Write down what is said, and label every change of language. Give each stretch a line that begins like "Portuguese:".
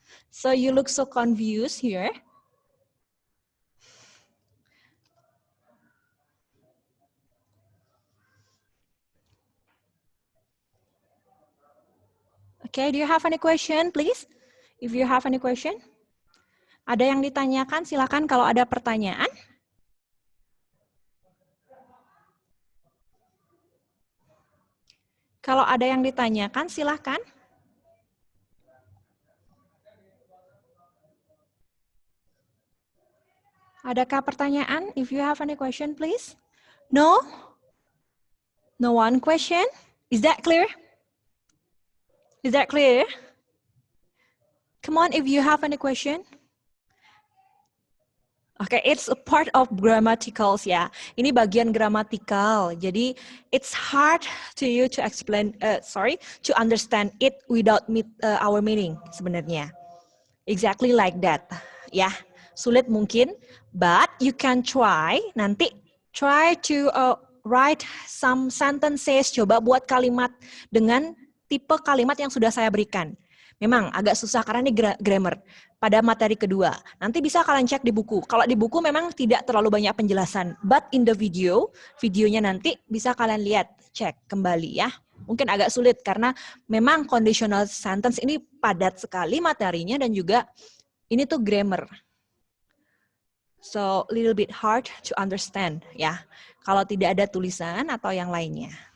English: So you look so confused here. Okay, do you have any question, please? If you have any question.
Indonesian: Ada yang ditanyakan, silakan kalau ada pertanyaan. Kalau ada yang ditanyakan, silakan. Adakah pertanyaan?
English: If you have any question, please. No? No one question? Is that clear? Is that clear? Come on, if you have any question. Okay, it's a part of grammaticals ya.
Indonesian: Ini bagian gramatikal.
English: Jadi it's hard to you to explain, to understand it without our meaning sebenarnya. Exactly like that.
Indonesian: Ya, sulit mungkin,
English: but you can try. Nanti try to write some sentences.
Indonesian: Coba buat kalimat dengan tipe kalimat yang sudah saya berikan. Memang agak susah karena ini grammar pada materi kedua. Nanti bisa kalian cek di buku. Kalau di buku memang tidak terlalu banyak penjelasan.
English: But in the
Indonesian: videonya nanti bisa kalian lihat, cek kembali ya. Mungkin agak sulit karena memang conditional sentence ini padat sekali materinya dan juga ini tuh grammar.
English: So, little bit hard to understand ya.
Indonesian: Kalau tidak ada tulisan atau yang lainnya.